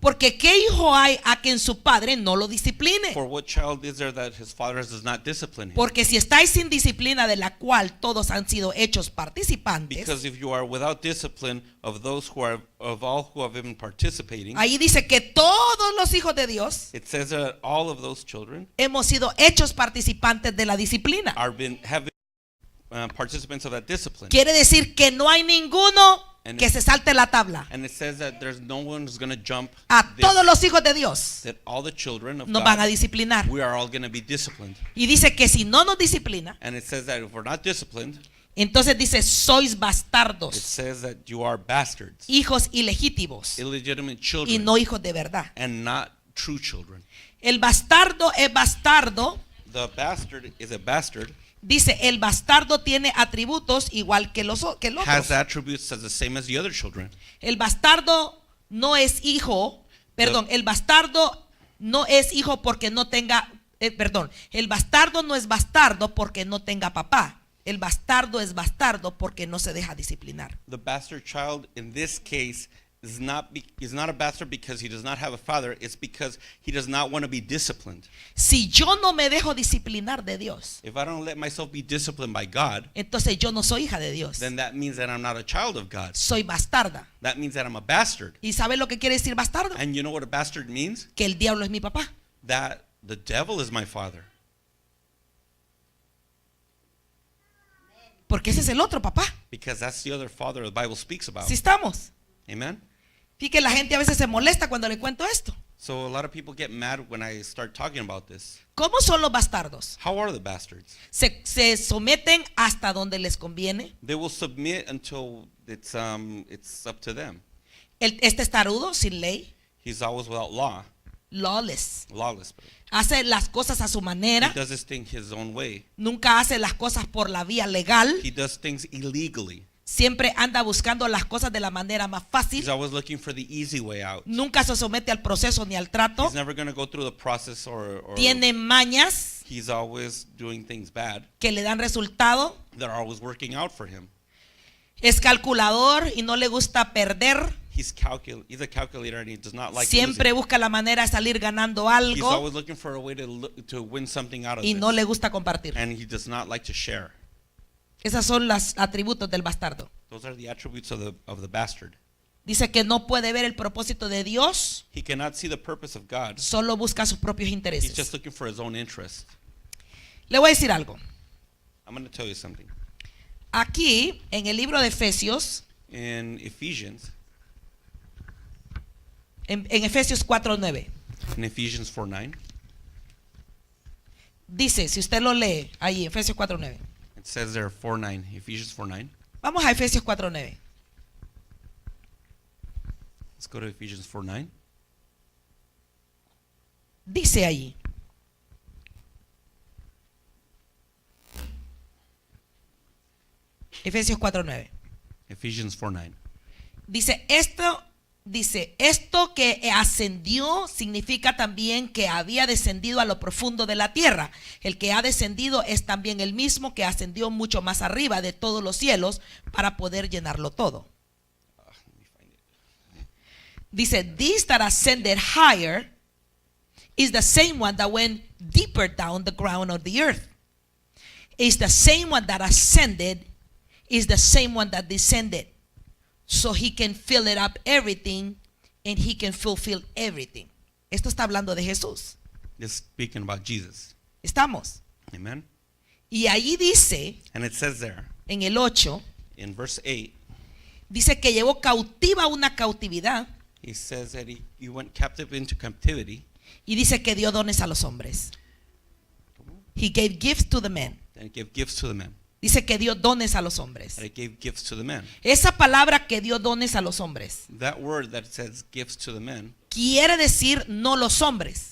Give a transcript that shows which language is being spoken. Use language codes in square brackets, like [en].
[es] Porque ¿qué hijo hay a quien su padre no lo discipline? [en] For what child is there that his father does not discipline him? [es] Porque si estáis sin disciplina de la cual todos han sido hechos participantes, [en] Because if you are without discipline of those who are of all who have been participating, [es] ahí dice que todos los hijos de Dios [en] it says that all of those children [es] hemos sido hechos participantes de la disciplina. [en] have been participants of that discipline. [es] Quiere decir que no hay ninguno que se salte la tabla. [en] And it says that there's no one who's going to jump [es] A [en] this, [es] todos los hijos de Dios [en] that all the children of [es] nos van a [en] God, [es] disciplinar. [en] we are all going to be disciplined. [es] Y dice que si no nos disciplina, [en] And it says that if we're not disciplined, [es] entonces dice, sois [en] it [es] bastardos, [en] says that you are bastards, [es] hijos ilegítimos [en] illegitimate [es] y [en] children, [es] no hijos de verdad. [en] and not true children. [es] El bastardo es bastardo. [en] The bastard is a bastard, [es] Dice, el bastardo tiene atributos igual que el otro. [en] has attributes as the same as the other children. [es] El bastardo no es hijo, perdón, el bastardo no es hijo porque no tenga, el bastardo no es bastardo porque no tenga papá. El bastardo es bastardo porque no se deja disciplinar. [en] The bastard child in this case is not a bastard because he does not have a father. It's because he does not want to be disciplined. [es] Si yo no me dejo disciplinar de Dios, [en] If I don't let myself be disciplined by God, [es] entonces yo no soy hija de Dios. [en] then that means that I'm not a child of God. [es] Soy bastarda. [en] That means that I'm a bastard. [es] ¿Y sabe lo que quiere decir bastardo? [en] And you know what a bastard means? [es] Que el diablo es mi papá. [en] That the devil is my father. [es] Porque ese es el otro papá. [en] Because that's the other father the Bible speaks about. [es] Si estamos. [en] Amen? [es] Fíjate, la gente a veces se molesta cuando le cuento esto. [en] So a lot of people get mad when I start talking about this. [es] ¿Cómo son los bastardos? [en] How are the bastards? [es] Se someten hasta donde les conviene. [en] They will submit until it's up to them. [es] Este es tarudo, sin ley, [en] He's always without law, lawless. lawless. [es] Hace las cosas a su [en] He [es] manera. [en] does his thing his own way. [es] Nunca hace las cosas por la vía legal. [en] He does things illegally. [es] Siempre anda buscando las cosas de la manera más [en] He's [es] fácil. [en] always looking for the easy way out. [es] Nunca se somete al proceso ni al trato. [en] He's never going to go through the process or [es] Tiene mañas [en] he's always doing things bad [es] que le dan resultado. [en] that are always working out for him. [es] Es calculador y no le gusta perder. [en] he's a calculator and he does not like [es] Siempre [en] losing. [es] busca la manera de salir ganando [en] He's [es] algo [en] always looking for a way to win something out of [es] y [en] this. [es] no le gusta compartir. [en] And he does not like to share. [es] Esos son los atributos del bastardo. [en] Those are the attributes of the bastard. [es] Dice que no puede ver el propósito de Dios, [en] He cannot see the purpose of God. [es] solo busca sus propios [en] He's [es] intereses. [en] just looking for his own interest. [es] Le voy a decir algo. [en] I'm going to tell you something. [es] Aquí, en el libro de Efesios, [en] In Ephesians, [es] en Efesios 4:9, [en] in Ephesians 4:9, [es] dice, si usted lo lee ahí, Efesios 4:9. [en] it says there 4:9, Ephesians 4:9. [es] Vamos a Efesios 4:9. [en] Let's go to Ephesians 4:9. [es] Dice allí. Efesios 4:9. [en] Ephesians 4:9. [es] Dice esto que ascendió significa también que había descendido a lo profundo de la tierra. El que ha descendido es también el mismo que ascendió mucho más arriba de todos los cielos para poder llenarlo todo. [en] Let me find it. [es] Dice, [en] this that ascended higher is the same one that went deeper down the ground of the earth. Is the same one that ascended, is the same one that descended. So he can fill it up everything and he can fulfill everything. [es] Esto está hablando de Jesús. [en] It's speaking about Jesus. [es] Estamos. [en] Amen. [es] Y allí dice, [en] And it says there [es] en el 8, [en] in verse 8, [es] dice que llevó cautiva una cautividad [en] he says that he went captive into captivity [es] y dice que dio dones a los hombres. [en] He gave gifts to the men. and gave gifts to the men. [es] Dice que dio dones a los hombres. [en] That he gave gifts to the men. [es] Esa palabra que dio dones a los hombres [en] That word that says gifts to the men [es] quiere decir no los hombres.